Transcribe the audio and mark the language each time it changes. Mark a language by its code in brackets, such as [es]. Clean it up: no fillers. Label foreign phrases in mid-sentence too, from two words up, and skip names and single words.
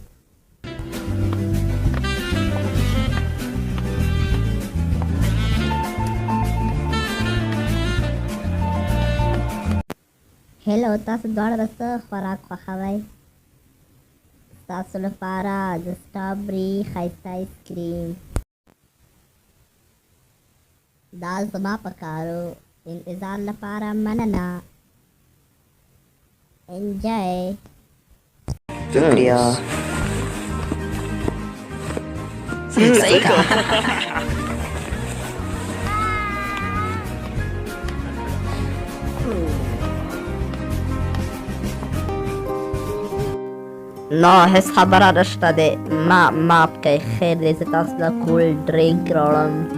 [ps] هلو، تاسو دواړه د څه خوراک خوښوئ؟ ستاسو لپاره د سټرابري ښایسته آیسکریم. دا زما په کارو. انتظار لپاره مننه. انجوی. [hi] शुक्रिया सही कहा نه هیڅ خبره نشته دی. معاف کوئ، خیر دی، زه تاسو له [en] cool drink [hi] راوړم.